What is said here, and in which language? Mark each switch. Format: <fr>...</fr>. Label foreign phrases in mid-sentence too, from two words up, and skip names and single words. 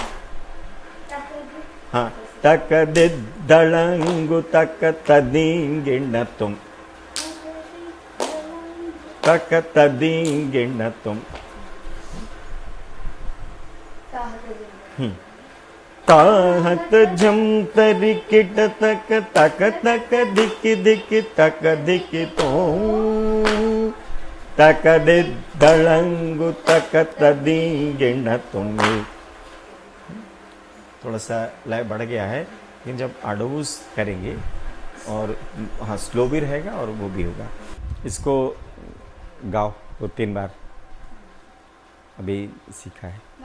<hi>हाँ तक दे दळंगु तक तदिंगिण तुम तक तदिंगिण तुम ताहत जम तरि किट तक तक तक दिक दिक तक दिक तों तक दे दळंगु तक तदिंगिण तुम। थोड़ा सा लय बढ़ गया है, लेकिन जब आडोस करेंगे और हाँ स्लो भी रहेगा और वो भी होगा। इसको गाओ 2-3 बार, अभी सीखा है।</hi>